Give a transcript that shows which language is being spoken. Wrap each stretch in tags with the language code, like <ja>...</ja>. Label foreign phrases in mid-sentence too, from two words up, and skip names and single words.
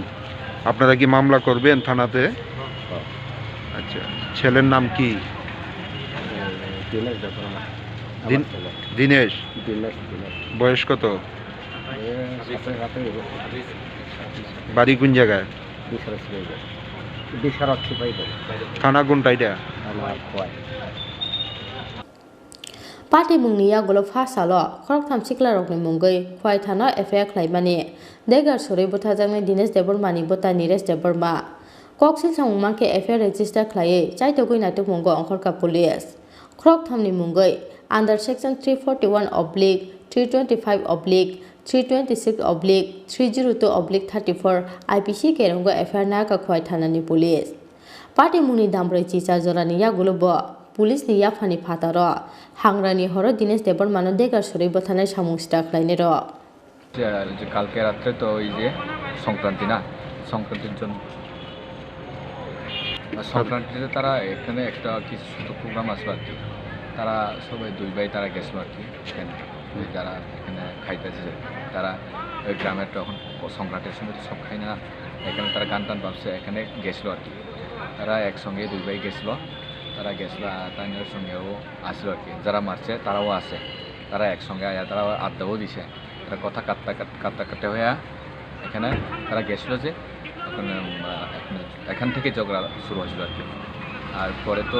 <bn>আপনারা কি মামলা করবেন থানাতে আচ্ছা ছেলের নাম কি দিনেশ বয়স কত বাড়ি কোন জায়গায় থানা কোনটা এটা</bn> <trp>Party mungni yagulo phasalo khorok tham sikla rokni mungai khwai thano affair khlaimani degar suri bothajangnai Dinesh Debarmani bota Niresh Debarma koksil samungmangke</trp> <en>affair register</en> <trp>khlaiye chaitogui natuk mungo angkhorka police khorok thamni mungai</trp> <en>under section</en> <trp>341/325/326/302/34 IPC kerongo affair naka khwai thanani police Party mungni dambroi chicha jorani yagulo bo Police ni yafani phataro hangrani horo Dinesh Debarmano degar suri bothanai samung</trp> <en>staff line</en> <trp>ro</trp> <bn>যে কালকে রাত্রে তো ওই যে সংক্রান্তি না সংক্রান্তির জন্য সংক্রান্তিতে তারা এখানে একটা কিছু ছোটো প্রোগ্রাম আসলো আর কি তারা সবাই দুই ভাই তারা গেছিলো আর কি এখানে যারা এখানে খাইতেছে তারা ওই গ্রামের তখন সংক্রান্তির সময় তো সব খাই না এখানে তারা গান টান ভাবছে এখানে গেছিলো আর কি তারা একসঙ্গে দুই ভাই গেছিলো তারা গেছিলো তাদের সঙ্গেও আসলো আর কি যারা মারছে তারাও আছে তারা একসঙ্গে আয়া তারা আড্ডাও দিছে তারা কথা কাটতে হয়ে এখানে তারা গেছিলো যে এখান থেকে ঝগড়া শুরু হয়েছিল আর কি আর পরে তো</bn>